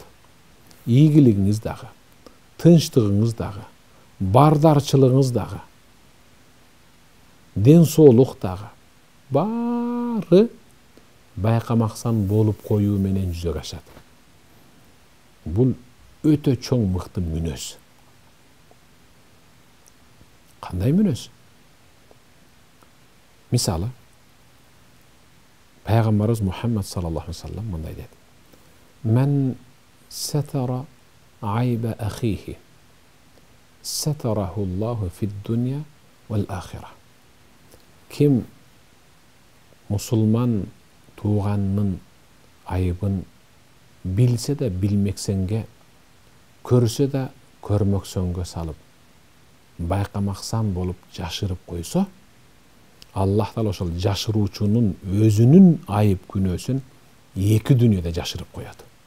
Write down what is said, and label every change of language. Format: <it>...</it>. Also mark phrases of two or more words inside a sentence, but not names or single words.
<ky>Ийгилигиңиз дагы, тынчтыгыңыз дагы, бардарчылыгыңыз дагы, ден соолук дагы баары байкамаксан болуп коюу менен жүзөгө ашат. Бул өтө чоң мыкты мүнөз. Кандай мүнөз? Мисалы, Пайгамбарыбыз</ky> <ar>Мухаммад صلى الله عليه وسلم</ar> <ky>мындай деди:</ky> <ar>"من ستر عيب أخيه ستره الله في الدنيا والآخرة."</ar> <ky>Ким мусулман тууганынын айыбын билсе да билмексенге, көрсө да көрмөксөнгө салып, байкамаксан болуп жашырып койсо, Аллах Таала ошол жашыруучунун өзүнүн айып күнөөсүн эки дүйнөдө жашырып коет.</ky>